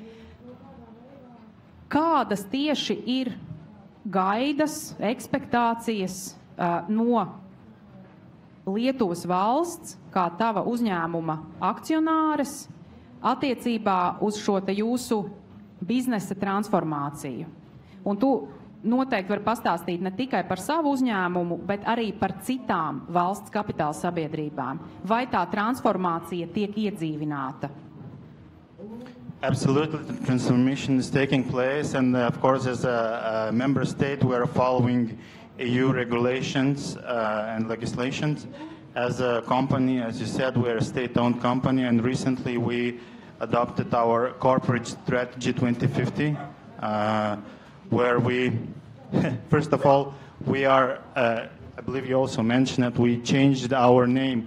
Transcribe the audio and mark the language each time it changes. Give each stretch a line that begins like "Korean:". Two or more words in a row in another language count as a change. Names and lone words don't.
Latvian: Kādas tieši ir gaidas, ekspektācijas no Lietuvas valsts, kā tava uzņēmuma akcionāres, attiecībā uz šo te jūsu biznesa transformāciju? Un tu noteikti vari pastāstīt ne tikai par savu uzņēmumu, bet arī par citām valsts kapitāla sabiedrībām. Vai tā transformācija tiek iedzīvināta?
English: Absolutely, the transformation is taking place, and of course, as a member state, we are following EU regulations and legislations. As a company, as you said, we are a state-owned company, and recently we adopted our corporate strategy 2050, where we, first of all, we are I believe you also mentioned that we changed our name.